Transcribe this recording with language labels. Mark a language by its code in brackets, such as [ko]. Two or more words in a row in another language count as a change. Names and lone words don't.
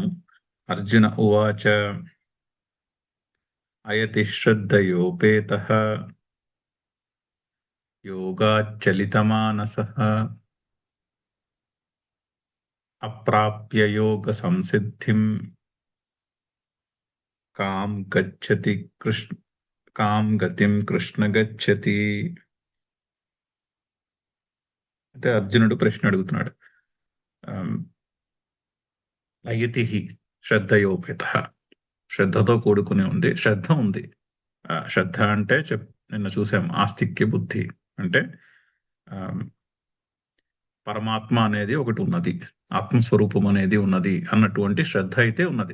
[sa] अर्जुन उवाच अयति श्रद्धयोपेतः योगाच्चलितमानसः अप्राप्य योगसंसिद्धिं कां गच्छति कृष्ण కాం గతిం కృష్ణ గచ్చతి. [te] అయితే అర్జునుడు ప్రశ్న అడుగుతున్నాడు. [sa] అయతి శ్రద్ధయోపేత, [te] శ్రద్ధతో కూడుకుని ఉంది, శ్రద్ధ ఉంది. శ్రద్ధ అంటే నిన్న చూసాం, ఆస్తిక్య బుద్ధి అంటే పరమాత్మ అనేది ఒకటి ఉన్నది, ఆత్మస్వరూపం అనేది ఉన్నది అన్నటువంటి శ్రద్ధ అయితే ఉన్నది.